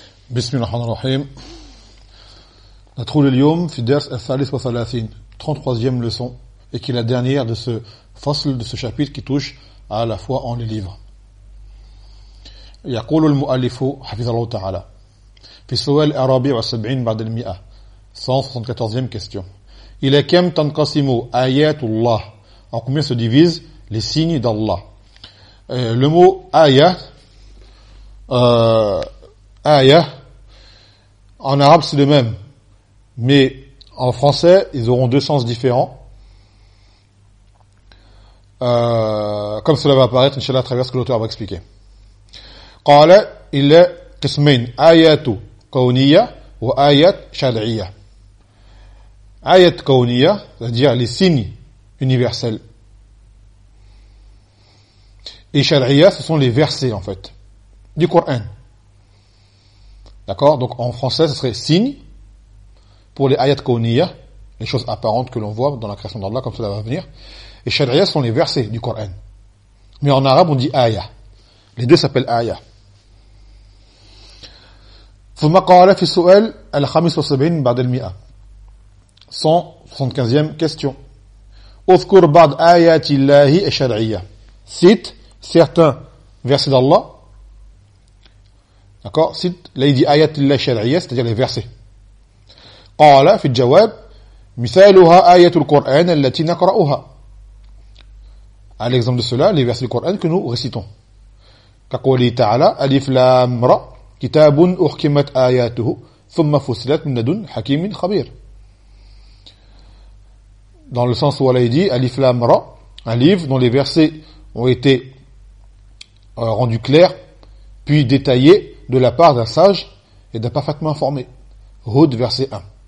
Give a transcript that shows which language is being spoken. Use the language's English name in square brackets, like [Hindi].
[Arabic] بسم الله الرحمن الرحيم ندخل اليوم في الدرس [French] 33 33e leçon et qui est la dernière de ce فصل de ce chapitre qui touche à la foi en les livres. [Arabic] يقول المؤلف حفظ الله تعالى في السؤال الرابع والسبعين بعد المئة [French] 174e question. [Arabic] إلى كم تنقسم آيات الله؟ [French] En combien se divisent les signes d'Allah? Le mot آيات آيات en arabe, c'est le même. Mais en français, ils auront deux sens différents. Comme cela va apparaître, Inch'Allah, à travers ce que l'auteur va expliquer. [Arabic] Qala illa qismain ayatu kawniya wa ayat shar'iyya. [French] Ayat kawniya, c'est-à-dire les signes universels. Et shar'iyya, ce sont les versets, en fait, du Coran. D'accord ? Donc en français, ce serait signe pour les ayat kawniya, les choses apparentes que l'on voit dans la création d'Allah, comme cela va venir. Et shari'a sont les versets du Coran. Mais en arabe, on dit aya. Les deux s'appellent aya. [Arabic] ثم قال في السؤال الخامس والسبعين بعد المئة [French] 175e question. [Arabic] اذكر بعض آيات الله الشرعية. [French] Cite certains versets d'Allah. D'accord, c'est l'ayat ayat la shar'iyya, c'est-à-dire les versets. [Arabic] قال في الجواب مثالها ايه القران التي نقراها. [French] À l'exemple de cela, les versets du Coran que nous récitons. [Arabic] كقوله تعالى الف لام را كتاب احكمت اياته ثم فصلت من لدن حكيم خبير. [French] Dans le sens où il dit alif lam ra, un livre dont les versets ont été rendus clairs puis détaillés de la part d'un sage et d'un parfaitement informé. Hud, verset 1.